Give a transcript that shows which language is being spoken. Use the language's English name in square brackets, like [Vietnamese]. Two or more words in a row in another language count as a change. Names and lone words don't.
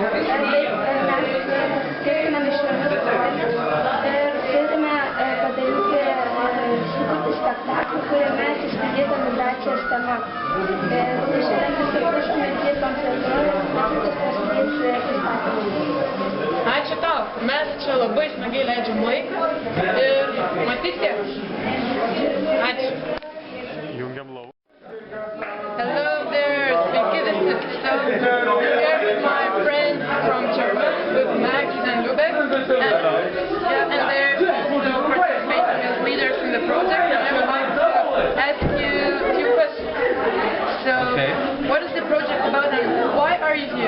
[Lithuanian] Mes skirtume mišriomis rolėmis ir turime padaryti sukurti spektaklį, kuriame atsispindėtų migracijos tema. Tai šiandien susipažįstame dirbam kartu ir netrukus prasidės pristatymas. Ačiū tau. Mes čia labai smagiai leidžiam laiką ir matysite. Ačiū. Jungiam lauk. [English] Hello there, [Lithuanian] sveiki visi. [English] So, here with my friends from Germany, with Max and Lubek, and they're also participating as leaders in the project, and I would like to ask you a few questions. So, what is the project about and why are you here?